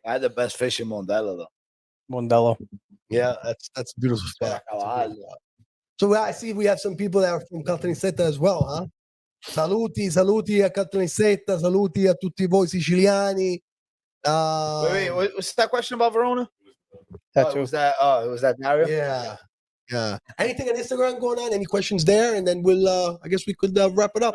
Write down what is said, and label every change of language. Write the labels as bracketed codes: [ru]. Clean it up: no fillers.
[en] I had the best fish in Mondello though. Mondello. Yeah, that's a beautiful spot. That's a beautiful spot. So I see we have some people that are from Caltanissetta as well, huh? [it] Saluti a Caltanissetta, saluti a tutti voi siciliani. [en] What's that question about Verona? Tattoo. It was that Dario? Yeah. Anything on Instagram going on? Any questions there? And then we'll I guess we could wrap it up.